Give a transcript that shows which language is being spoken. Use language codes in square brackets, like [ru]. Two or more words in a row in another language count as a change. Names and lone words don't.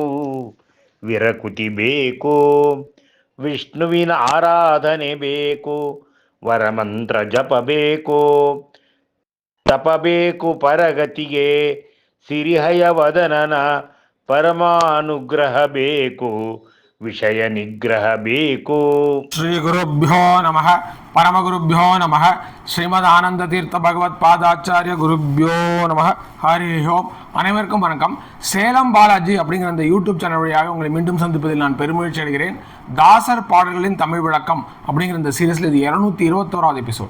[kn] ವಿರಕುತಿ ಬೇಕು, ವಿಷ್ಣುವಿನ ಆರಾಧನೆ ಬೇಕು, ವರಮಂತ್ರ ಜಪ ಬೇಕು, ತಪಬೇಕು ಪರಗತಿಗೆ, ಸಿರಿಹಯ ವದನನ ಪರಮಾನುಗ್ರಹ ಬೇಕು, ವಿಷಯ ನಿಗ್ರಹ ಬೇಕು. [sa] श्री गुरुभ्यो नमः परमगुरुभ्यो नमः श्रीमत् तीर्थ भगवत् पादाचार्य गुरुभ्यो नमः हरि ओम्. [ta] அனைவருக்கும் வணக்கம். சேலம் பாலாஜி அப்படிங்கிற அந்த [en] YouTube channel [ta] வழியாக உங்களை மீண்டும் சந்திப்பதில் நான் பெருமகிழ்ச்சி அடைகிறேன். தாசர் பாடல்களின் தமிழ் விளக்கம் அப்படிங்கிற இந்த சீரீஸில் இது 221வது எபிசோட்.